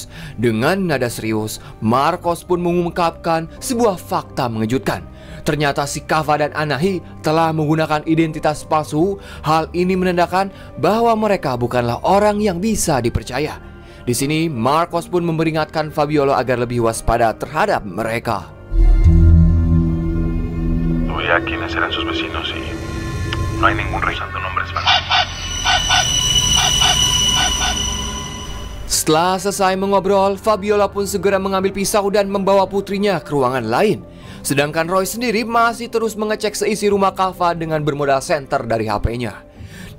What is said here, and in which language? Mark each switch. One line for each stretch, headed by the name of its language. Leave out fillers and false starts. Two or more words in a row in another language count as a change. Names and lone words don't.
Indonesian: Dengan nada serius, Marcos pun mengungkapkan sebuah fakta mengejutkan. Ternyata si Kava dan Anahi telah menggunakan identitas palsu. Hal ini menandakan bahwa mereka bukanlah orang yang bisa dipercaya. Di sini, Marcos pun memperingatkan Fabiola agar lebih waspada terhadap mereka.
Spanish: Voy a quiénes eran sus vecinos y no hay ningún registro de nombres.
Indonesian: Setelah selesai mengobrol, Fabiola pun segera mengambil pisau dan membawa putrinya ke ruangan lain. Sedangkan Roy sendiri masih terus mengecek seisi rumah Kava dengan bermodal senter dari HP-nya.